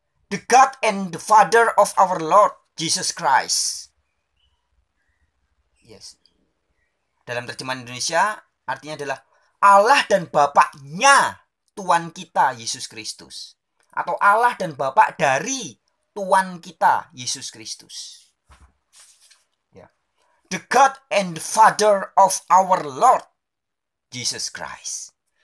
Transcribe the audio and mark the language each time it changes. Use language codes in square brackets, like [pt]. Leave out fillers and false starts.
[en] The God and the Father of our Lord Jesus Christ. Yes. [id] Dalam terjemahan Indonesia artinya adalah Allah dan Bapaknya Tuhan kita Yesus Kristus. Atau Allah dan Bapa dari Tuhan kita Yesus Kristus. Ya. [en] The God and the Father of our Lord Jesus Christ.